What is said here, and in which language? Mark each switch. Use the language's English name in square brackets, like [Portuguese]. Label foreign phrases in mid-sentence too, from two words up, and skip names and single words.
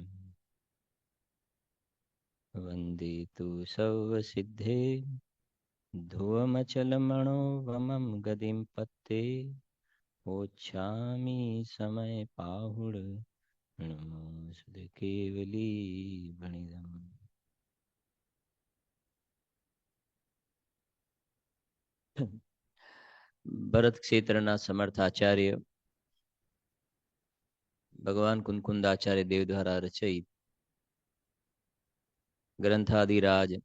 [Prakrit languages] वन्दे तु सर्वसिद्धे ध्रुवमचलमणोवमं गतिं पत्ते ओच्छामि समय पाहुड नमोऽस्तु केवली भणिदम्। [Gujarati] ભરત ક્ષેત્રના સમર્થ આચાર્ય ભગવાન કુંકુંદ આચાર્ય દેવ દ્વારા રચિત ગ્રંથાદિરાજ